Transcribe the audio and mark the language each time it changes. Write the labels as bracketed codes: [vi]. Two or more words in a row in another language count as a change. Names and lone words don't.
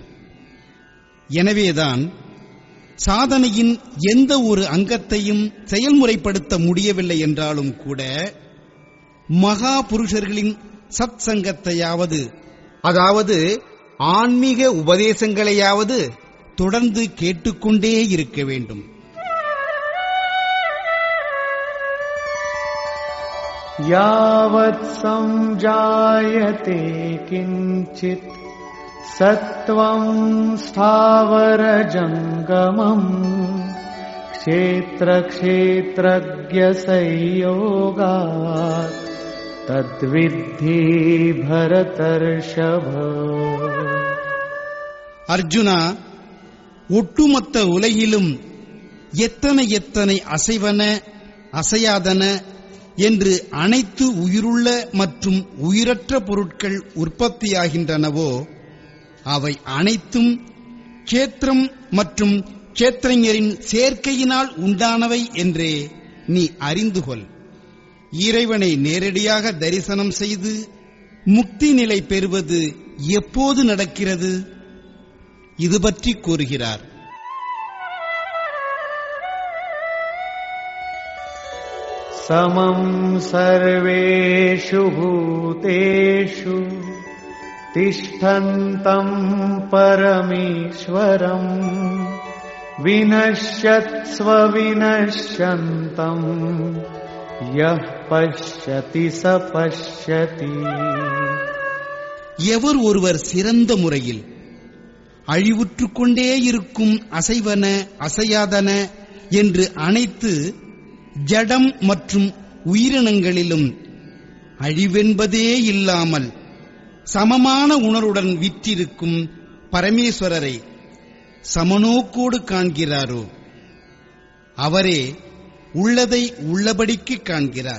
[ta] எனவேதான் சாதனையின் எந்த ஒரு அங்கத்தையும் செயல்முறைப்படுத்த முடியவில்லை என்றாலும் கூட மகா புருஷர்களின் சத் சங்கத்தையாவது, அதாவது ஆன்மீக உபதேசங்களையாவது தொடர்ந்து கேட்டுக்கொண்டே இருக்க வேண்டும். [sa] यावत् संजायते किञ्चित् सत्त्वं स्थावरजङ्गमम् क्षेत्रक्षेत्रज्ञसंयोगात् तद्विद्धि भरतर्षभ. [ta] அர்ஜுனா, ஒட்டுமொத்த உலகிலும் எத்தனை எத்தனை அசைவன அசையாதன என்று அனைத்து உயிருள்ள மற்றும் உயிரற்ற பொருட்கள் உற்பத்தியாகின்றனவோ அவை அனைத்தும் க்ஷேத்திரம் மற்றும் க்ஷேத்திரஞரின் சேர்க்கையினால் உண்டானவை என்றே நீ அறிந்து கொள். இறைவனை நேரடியாக தரிசனம் செய்து முக்தி நிலை பெறுவது எப்போது நடக்கிறது? இது பற்றி கூறுகிறார். [sa] समं सर्वेषु भूतेषु तिष्ठन्तं परमेश्वरं विनश्यत्स्व विनश्यन्तं यः पश्यति स पश्यति. [ta] எவர் ஒருவர் சிறந்த முறையில் அழிவுற்றுக் கொண்டே இருக்கும் அசைவன அசையாதன என்று அனைத்து ஜடம் மற்றும் உயிரினங்களிலும் அழிவென்பதே இல்லாமல் சமமான உணர்வுடன் விற்றிருக்கும் பரமேஸ்வரரை சமநோக்கோடு காண்கிறாரோ அவரே உள்ளதை உள்ளபடிக்கு காண்கிறார்.